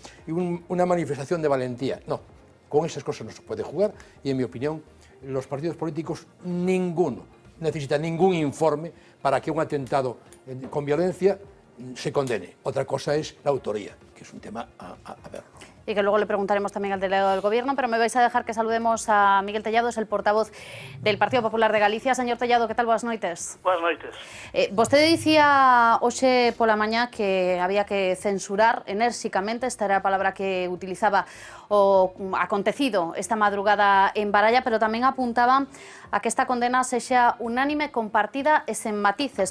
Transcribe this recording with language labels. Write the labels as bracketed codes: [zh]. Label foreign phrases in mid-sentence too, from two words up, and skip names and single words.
[es] Y una manifestación de valentía. No, con esas cosas no se puede jugar, y en mi opinión los partidos políticos ninguno necesita ningún informe para que un atentado con violencia se condene. Otra cosa es la autoría, que es un tema a ver. Y que luego le preguntaremos tamén al delegado del Gobierno, pero me vais a dejar que saludemos a Miguel Tellado, es el portavoz del Partido Popular de Galicia. Señor Tellado, que tal? [gl] Boas noites. Boas noites. Vostede dicía hoxe pola mañá que había que censurar enérxicamente, esta era a palabra que utilizaba, o acontecido esta madrugada en Baralla, pero tamén apuntaba a que esta condena sexa unánime, compartida e sen matices.